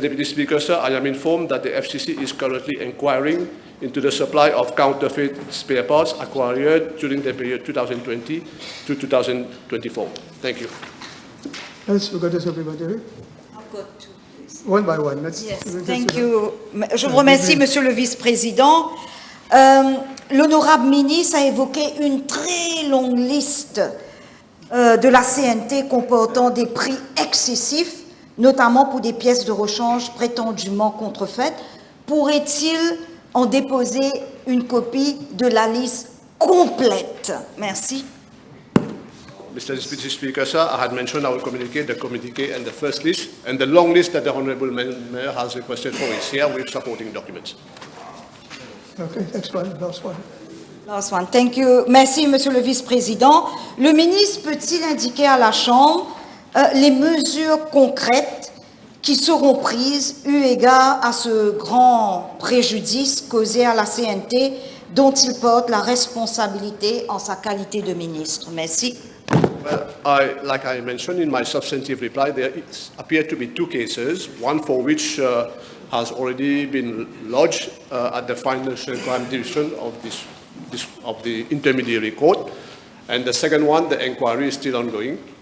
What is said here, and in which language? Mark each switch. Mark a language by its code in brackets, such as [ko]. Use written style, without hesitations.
[en] Deputy Speaker, sir, I am informed that the FCC is currently inquiring into the supply of counterfeit spare parts acquired during the period 2020 to 2024. Thank you. Yes, we got a supplementary. I've got two, please. One by one. Yes, thank you. [fr] Je vous remercie, Monsieur le Vice-président. L'honorable ministre a évoqué une très longue liste de la CNT comportant des prix excessifs, notamment pour des pièces de rechange prétendument contrefaites. Pourrait-il en déposer une copie de la liste complète? Merci. [en] Mr. Deputy Speaker, sir, I had mentioned our communique, the communique and the first list, and the long list that the Honourable Mayor has requested for is here with supporting documents. Okay, next one, last one. Last one. Thank you. [fr] Merci, Monsieur le Vice-président. Le ministre peut-il indiquer à la Chambre les mesures concrètes qui seront prises eu égard à ce grand préjudice causé à la CNT dont il porte la responsabilité en sa qualité de ministre? Merci. [en] Well, like I mentioned in my substantive reply, there appear to be two cases, one for which has already been lodged at the Financial Crime Division of the Intermediary Court, and the second one, the inquiry is still ongoing.